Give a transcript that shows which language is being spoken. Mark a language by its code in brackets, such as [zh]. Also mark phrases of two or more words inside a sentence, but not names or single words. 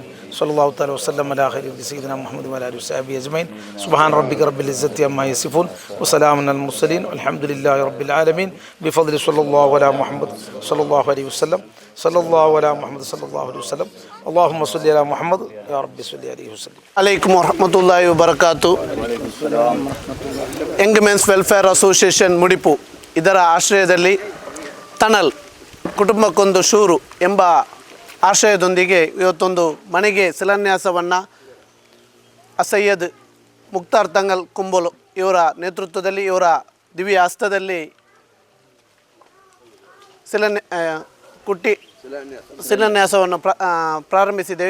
[ar] صلى الله تعالى وسلم على خير سيدنا محمد وعلى آله وصحبه أجمعين. سبحان ربك رب العزة عما يصفون وسلام على المرسلين والحمد لله رب العالمين بفضل صلى الله على محمد صلى الله عليه وسلم. صلى الله على محمد صلى الله عليه وسلم. اللهم صل على محمد يا رب صل عليه وسلم. عليكم ورحمة الله وبركاته. [kn] ಯಂಗ್ ಮೆನ್ಸ್ ವೆಲ್ಫೇರ್ ಅಸೋಸಿಯೇಷನ್ ಮುಡಿಪು ಇದರ ಆಶ್ರಯದಲ್ಲಿ ತನಲ್ ಕುಟುಂಬಕ್ಕೊಂದು ಶೂರು ಎಂಬ ಆಶ್ರಯದೊಂದಿಗೆ ಇವತ್ತೊಂದು ಮನೆಗೆ ಶಿಲಾನ್ಯಾಸವನ್ನು ಸೈಯದ್ ಮುಕ್ತಾರ್ ತಂಗಲ್ ಕುಂಬೋಲು ಇವರ ನೇತೃತ್ವದಲ್ಲಿ, ಇವರ ದಿವ್ಯ ಹಸ್ತದಲ್ಲಿ ಶಿಲಾನ್ಯಾಸವನ್ನು ಪ್ರಾರಂಭಿಸಿದ್ದೇವೆ.